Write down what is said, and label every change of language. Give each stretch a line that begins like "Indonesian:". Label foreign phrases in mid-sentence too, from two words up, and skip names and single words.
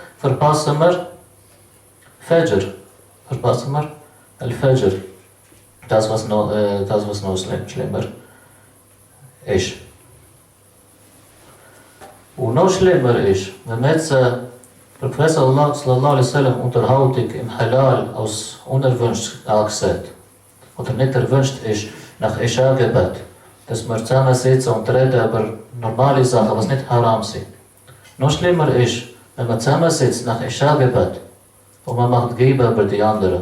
German: Verpassen wir Al-Fajr. das was noch schlimmer ist. Und noch schlimmer ist, wenn man jetzt der Professor
Arabic: صلى الله عليه وسلم
German: Unterhaltung im Halal als unerwünscht angesehen oder nicht erwünscht ist nach Isha-Gebet, dass wir zusammensitzen und reden über normale Sachen, was nicht haram sind. Noch schlimmer ist, wenn man zusammensitzt nach Isha-Gebet und man macht Gibe über die anderen.